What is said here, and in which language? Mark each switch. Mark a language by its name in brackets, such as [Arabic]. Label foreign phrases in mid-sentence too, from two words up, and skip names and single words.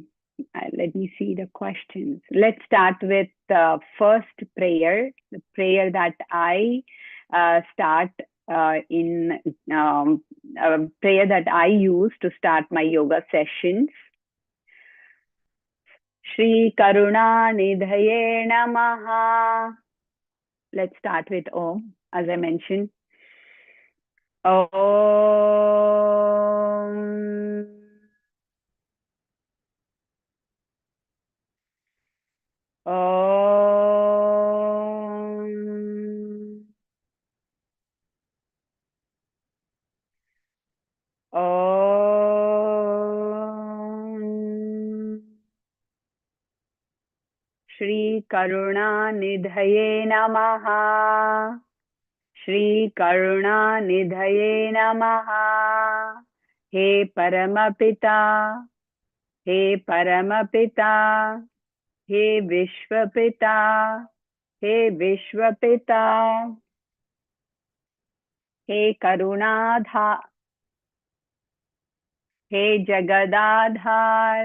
[English] Let me see the questions. Let's start with the first prayer, the prayer that I start in a prayer that I use to start my yoga sessions. [Sanskrit] श्री करुणा निधये नमः. [English] Let's start with Om, as I mentioned. [Sanskrit] Om. Om. Om. श्री करुणा निधये नमः. श्री करुणा निधये नमः. [Hindi] हे परमपिता। हे परमपिता. हे विश्वपिता। हे विश्वपिता. हे करुणाधा. हे जगदाधार.